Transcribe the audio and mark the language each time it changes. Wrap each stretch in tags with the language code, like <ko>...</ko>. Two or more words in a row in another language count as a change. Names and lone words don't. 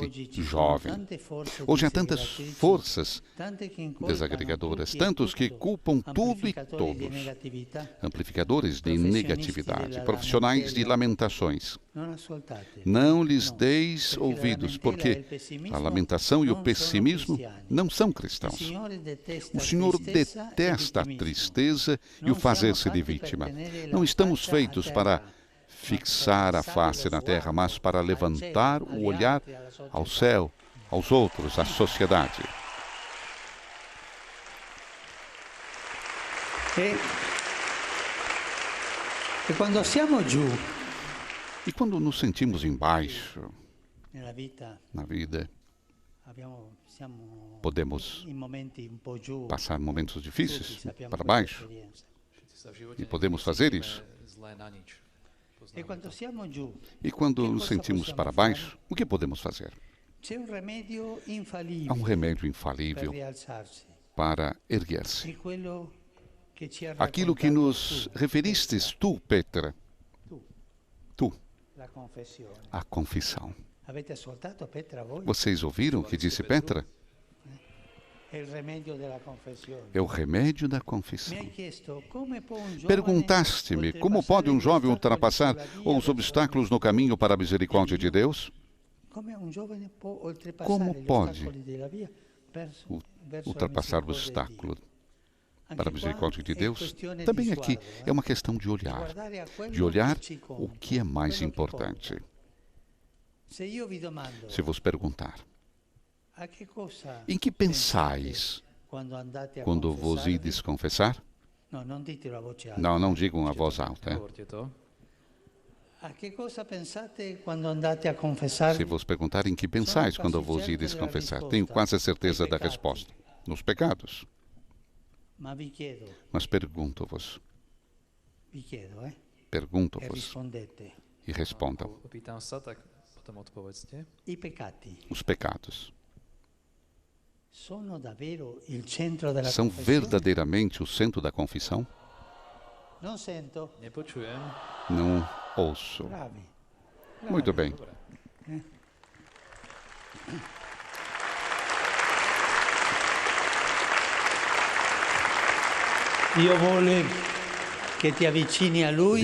<it>Oggi ci sono</it> <pt>jovem.</pt> <it>tante forze</it> <pt>Hoje há tantas</pt> <it>disgregatrici,</it> <pt>forças</pt> <it>tante che incolpano</it> <pt>desagregadoras,</pt> <it>tutti e</it> <pt>tantos que</pt> <it>tutto,</it> <pt>culpam tudo e</pt> <it>amplificatori di</it> <pt>todos,</pt> <it>negatività.</it> <pt>amplificadores de negatividade,</pt> <it>della</it> <pt>profissionais de</pt> <it>lamentela.</it> <pt>lamentações.</pt> <it>Non ascoltate.</it> <pt>Não lhes</pt> <it>No,</it> <pt>deis</pt> <it>perché la</it> <pt>ouvidos,</pt> <it>lamentela e</it> <pt>porque</pt> <it>il pessimismo</it> <pt>a lamentação e o</pt> <it>non sono</it> <pt>pessimismo</pt> <it>cristiani.</it> <pt>não são</pt> <it>Il</it> <pt>cristãos.</pt> <it>Signore detesta</it> <pt>O Senhor</pt> <it>a tristezza e</it> <pt>detesta a</pt> <it>vittimismo.</it> <pt>tristeza e</pt> <it>Non</it> <pt>o fazer-se</pt> <it>siamo</it> <pt>de</pt> <it>fatti per</it> <pt>vítima.</pt> <it>tenere la</it> <pt>Não estamos</pt> <it>faccia a</it> <pt>feitos</pt> <it>terra,</it> <pt>para</pt> <it>ma</it> <pt>fixar a</pt> <it>per</it> <pt>face</pt> <it>alzare</it> <pt>na</pt> <it>lo</it> <pt>terra, mas</pt> <it>sguardo</it> <pt>para</pt> <it>al</it> <pt>levantar</pt> <it>cielo,</it> <pt>o</pt> <it>agli</it> <pt>olhar</pt> <it>altri, alla</it> <pt>ao</pt> <it>società.</it> <pt>céu, aos outros, à sociedade.</pt> <it>E quando siamo giù</it> <pt>E quando nos sentimos embaixo</pt> <it>nella vita,</it> <pt>na vida,</pt> <it>siamo</it> <pt>podemos</pt> <it>in momenti un po' giù,</it> <pt>passar momentos</pt> <it>tutti</it> <pt>difíceis</pt> <it>sappiamo</it> <pt>para</pt> <it>questa</it> <pt>baixo.</pt> <it>esperienza.</it> <pt>E podemos fazer isso.</pt> <sk>Zlé na nič.</sk> <it>E quando siamo giù,</it> <pt>E quando Que nos coisa sentimos</pt> <it>possiamo</it> <pt>para</pt> <it>fare?</it> <pt>baixo, o que podemos fazer?</pt> <it>c'è un remedio</it> <pt>Há</pt> <it>infallibile</it> <pt>remédio</pt> <it>per</it> <pt>infalível</pt> <it>rialzarsi.</it> <pt>para erguer-se.</pt> <it>È quello che ci ha</it> <pt>Aquilo que</pt> <it>raccontato</it> <pt>nos</pt> <it>tu,</it> <pt>referistes tu, Petra, tu,</pt> <it>la confessione.</it> <pt>a confissão.</pt> <it>Avete ascoltato Petra voi?</it> <pt>Vocês ouviram o que disse Petra?</pt> <it>È il remedio della confessione.</it> <pt>É o remédio da</pt> <it>Mi</it> <pt>confissão.</pt> <it>hai chiesto come può un giovane</it> <pt>Perguntaste-me como pode um jovem ultrapassar os obstáculos no caminho para a misericórdia de Deus?</pt> <it>Come un giovane può oltrepassare</it> <pt>Como</pt> <it>gli</it> <pt>pode</pt> <it>ostacoli della via verso la</it> <pt>Ultrapassar o</pt> <it>misericordia di</it> <pt>obstáculo</pt> <it>Dio.</it> <pt>para a</pt> <it>Anche qua</it> <pt>misericórdia de</pt> <it>è</it> <pt>Deus?</pt> <it>questione di</it> <pt>Também aqui</pt> <it>sguardo,</it> <pt>é uma questão de olhar.</pt> <it>Guardare a quello</it> <pt>De olhar</pt> <it>che ci</it> <pt>o</pt> <it>conta,</it> <pt>que é mais</pt> <it>quello che</it> <pt>importante.</pt> <it>conta. Se io vi domando</it> <pt>Se vos perguntar,</pt> <it>a che cosa</it> <pt>em que pensais</pt> <it>quando andate a</it> <pt>quando vos</pt> <it>confessarvi?</it> <pt>ides confessar?</pt> <it>No, non ditelo a voce alta.</it> <pt>Não digam a voz alta.</pt> <sk>Nehovorte to.</sk> <it>A che cosa pensate quando andate a confessarvi?</it> <pt>Se vos perguntar em que pensais quando vos ides confessar, tenho quase a certeza da resposta. Nos pecados.</pt> <it>Ma vi chiedo,</it> <pt>Mas pergunto-vos,</pt> <it>e</it> <pt>pergunto-vos</pt> <it>rispondete.</it> <pt>e respondam:</pt> <sk>Pýtam sa, tak potom odpovedzte.</sk> <it>I peccati</it> <pt>os pecados</pt> <it>sono davvero il centro della</it> <pt>são</pt> <it>confessione?</it> <pt>verdadeiramente o centro da confissão?</pt> <it>Non sento.</it> <sk>Nepočujem.</sk> <pt>Não ouço.</pt> <it>Bravi.</it> <pt>Muito bem.</pt> <sk>Dobre.</sk> <it>Dio vuole che ti avvicini a Lui</it>